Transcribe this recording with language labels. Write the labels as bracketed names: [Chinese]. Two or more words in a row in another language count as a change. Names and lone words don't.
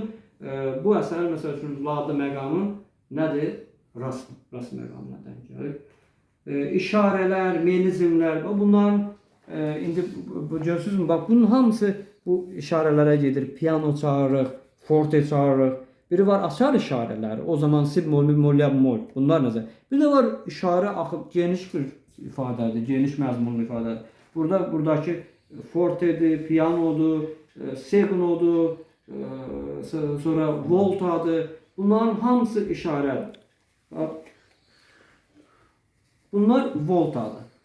[Azerbaijani] Bu əsərin məsəl üçün ladlı məqamı nədir? Rast məqamına denk gəlir. İşarələr, melizmlər, bunların indi görürsünüzmü? Bax, bunun hamısı bu işarələrə gedir. Piano çağırırıq, forte çağırırıq. Biri var açar işarələri. O zaman si bemol, mi bemol, la bemol. Bunlar nəzər. Bir də var işarə axıb geniş bir ifadədir, geniş məzmunlu ifadədir. Buradakı fortedir, pianodur, segnodur, sonra voltadır. Bunların hamısı işarədir. Bunlar voltadır.